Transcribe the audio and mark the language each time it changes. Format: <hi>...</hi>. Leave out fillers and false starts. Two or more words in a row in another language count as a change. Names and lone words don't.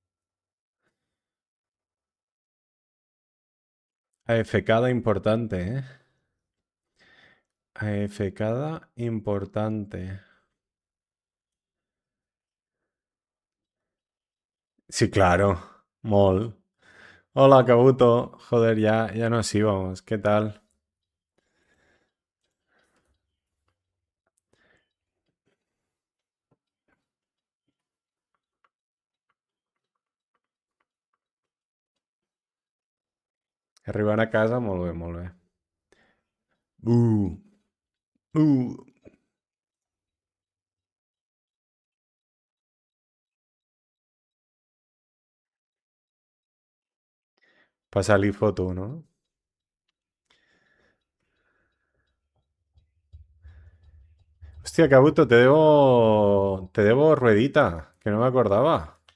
<es>AFKada importante, ¿eh? AFKada importante. Sí, claro. Mol. Hola, Kabuto. Joder, ya nos íbamos. ¿Qué tal?</es> <ca>Arribant a casa, molt bé, molt bé.</ca> <es>Uh, uh. Pásale foto, ¿no? Hostia, Kabuto, te debo ruedita, que no me acordaba.</es>